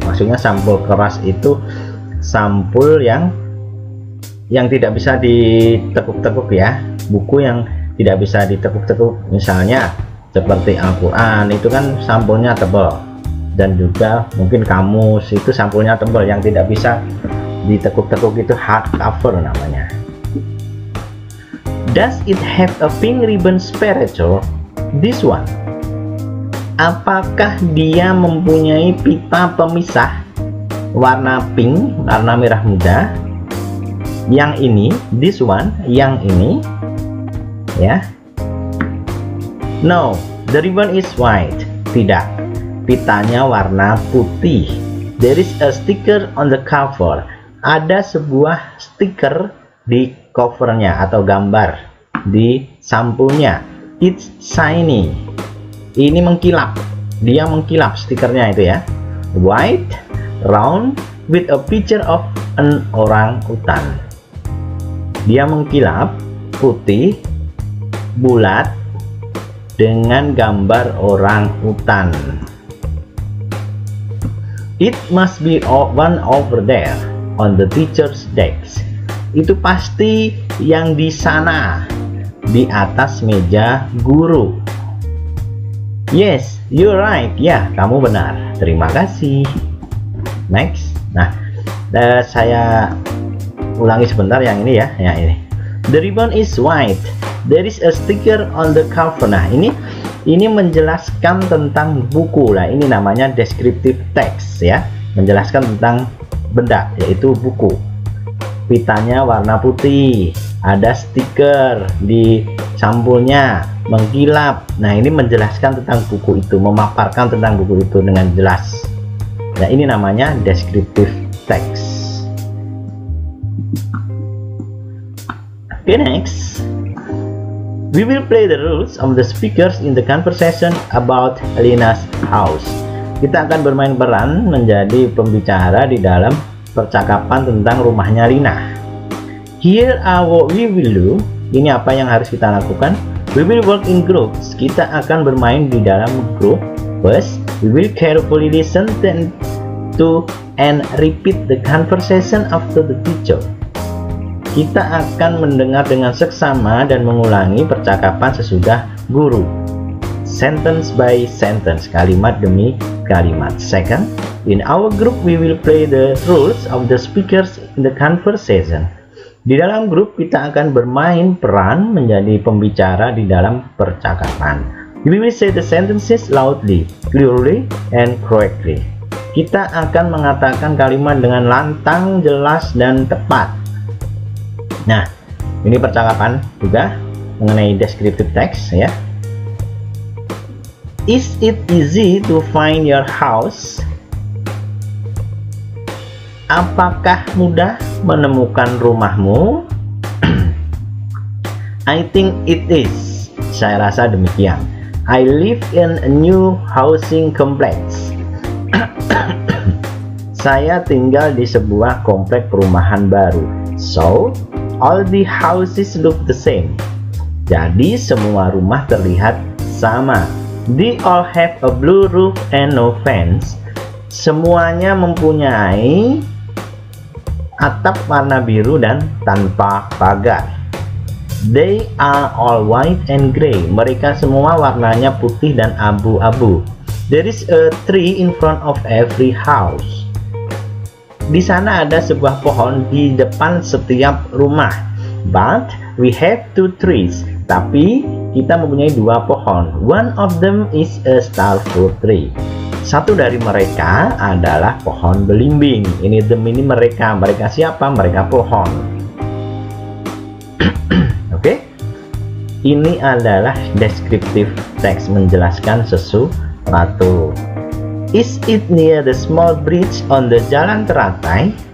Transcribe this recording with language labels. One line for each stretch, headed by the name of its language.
Indonesian: Maksudnya sampul keras itu sampul yang tidak bisa ditekuk-tekuk ya, buku yang tidak bisa ditekuk-tekuk, misalnya seperti Al-Quran itu kan sampulnya tebal, dan juga mungkin kamus itu sampulnya tebal yang tidak bisa ditekuk-tekuk, itu hardcover namanya.
English: Does it have a pink ribbon separator? This one.
Indonesian: Apakah dia mempunyai pita pemisah warna pink, warna merah muda? Yang ini,
English: this one,
Indonesian: yang ini, ya.
English: No, the ribbon is white.
Indonesian: Tidak, pitanya warna putih.
English: There is a sticker on the cover.
Indonesian: Ada sebuah stiker di covernya atau gambar di sampulnya.
English: It's shiny.
Indonesian: Ini mengkilap. Dia mengkilap stikernya itu ya.
English: White, round, with a picture of an orangutan.
Indonesian: Dia mengkilap, putih, bulat, dengan gambar orang utan.
English: It must be one over there on the teacher's desk.
Indonesian: Itu pasti yang di sana, di atas meja guru.
English: Yes, you're right.
Indonesian: Ya, kamu benar. Terima kasih.
English: Next.
Indonesian: Nah, saya ulangi sebentar yang ini ya. Yang ini.
English: The ribbon is white. There is a sticker on the cover.
Indonesian: Nah, ini menjelaskan tentang buku. Nah, ini namanya descriptive text ya. Menjelaskan tentang benda, yaitu buku. Pitanya warna putih. Ada stiker di sampulnya, mengkilap. Nah, ini menjelaskan tentang buku itu, memaparkan tentang buku itu dengan jelas. Nah, ini namanya descriptive text.
English: Okay, next. We will play the rules of the speakers in the conversation about Lina's house.
Indonesian: Kita akan bermain peran menjadi pembicara di dalam percakapan tentang rumahnya Lina.
English: Here are what we will do.
Indonesian: Ini apa yang harus kita lakukan.
English: We will work in groups.
Indonesian: Kita akan bermain di dalam grup.
English: First, we will carefully listen to and repeat the conversation after the teacher.
Indonesian: Kita akan mendengar dengan seksama dan mengulangi percakapan sesudah guru.
English: Sentence by sentence,
Indonesian: kalimat demi kalimat.
English: Second, in our group we will play the roles of the speakers in the conversation.
Indonesian: Di dalam grup kita akan bermain peran menjadi pembicara di dalam percakapan.
English: We will say the sentences loudly, clearly, and correctly.
Indonesian: Kita akan mengatakan kalimat dengan lantang, jelas, dan tepat. Nah, ini percakapan juga mengenai descriptive text ya.
English: Is it easy to find your house?
Indonesian: Apakah mudah menemukan rumahmu?
English: I think it is.
Indonesian: Saya rasa demikian.
English: I live in a new housing complex.
Indonesian: Saya tinggal di sebuah komplek perumahan baru.
English: So, all the houses look the same.
Indonesian: Jadi semua rumah terlihat sama.
English: They all have a blue roof and no fence.
Indonesian: Semuanya mempunyai atap warna biru dan tanpa pagar.
English: They are all white and gray.
Indonesian: Mereka semua warnanya putih dan abu-abu.
English: There is a tree in front of every house.
Indonesian: Di sana ada sebuah pohon di depan setiap rumah.
English: But we have two trees.
Indonesian: Tapi kita mempunyai dua pohon.
English: One of them is a star fruit tree.
Indonesian: Satu dari mereka adalah pohon belimbing. Ini mereka. Mereka siapa? Mereka pohon. Oke. Ini adalah descriptive text, menjelaskan sesuatu.
English: Is it near the small bridge on the jalan teratai?